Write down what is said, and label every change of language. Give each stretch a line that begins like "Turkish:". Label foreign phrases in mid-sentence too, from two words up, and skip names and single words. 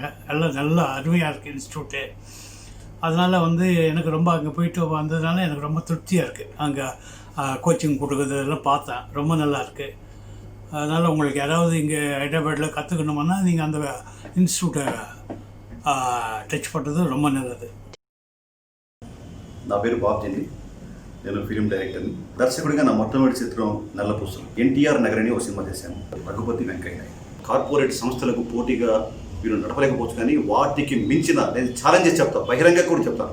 Tamil: எல்லாம் நல்லா அருமையாக இருக்குது இன்ஸ்டியூட்டு. அதனால் வந்து எனக்கு ரொம்ப அங்கே போயிட்டு வந்ததுனால எனக்கு ரொம்ப திருப்தியாக இருக்குது. அங்கே கோச்சிங் கொடுக்குறதெல்லாம் பார்த்தேன், ரொம்ப நல்லா இருக்குது. அதனால் உங்களுக்கு யாராவது இங்கே ஹைதராபாத்தில் கற்றுக்கணுமுன்னா நீங்கள் அந்த இன்ஸ்டியூட்டை டச் பண்ணுறது ரொம்ப நல்லது.
Telugu: నా పేరు బాబ్జీ, నేను
English: film director.
Telugu: దర్శకుడిగా నా మొట్టమొదటి చిత్రం నల్ల పూసలు. ఎన్టీఆర్ నగర్ అని ఒక సినిమా చేశాను. రఘుపతి వెంకయ్య. కార్పొరేట్ సంస్థలకు పోటీగా వీరు నడపలేకపోవచ్చు, కానీ వాటికి మించిన నేను ఛాలెంజ్ చేసి చెప్తాను, బహిరంగ కూడా చెప్తాను.